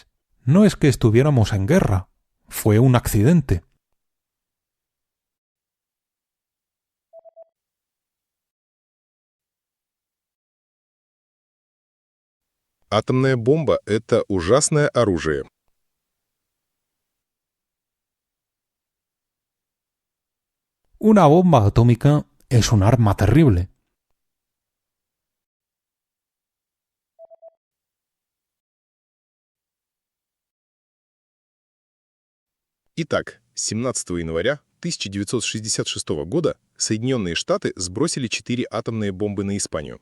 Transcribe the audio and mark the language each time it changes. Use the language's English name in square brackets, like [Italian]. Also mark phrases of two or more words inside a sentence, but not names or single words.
[Spanish] No es que estuviéramos en guerra, fue un accidente. [Russian] Атомная бомба — это ужасное оружие. [Spanish] Una bomba atómica es un arma terrible. [Russian] Итак, 17 января 1966 года Соединенные Штаты сбросили 4 атомные бомбы на Испанию.